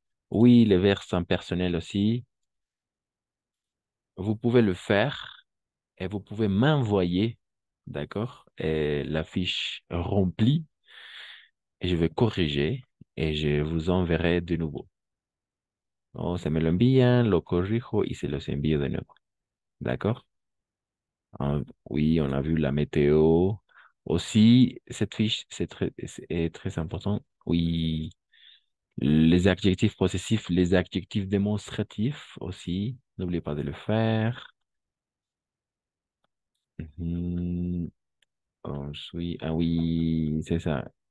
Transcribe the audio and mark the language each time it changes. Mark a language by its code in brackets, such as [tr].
[fr] Oui, les vers sont personnels aussi. Vous pouvez le faire et vous pouvez m'envoyer, d'accord, et la fiche remplie et je vais corriger et je vous enverrai de nouveau. [es] Oh, se me lo envían, lo corrijo y se los envío de nuevo. [fr] D'accord? Oui, on a vu la météo. Aussi, cette fiche, est très important. Oui, les adjectifs possessifs, les adjectifs démonstratifs aussi. N'oubliez pas de le faire. Mhm. Ensuite, ah oui, c'est ça.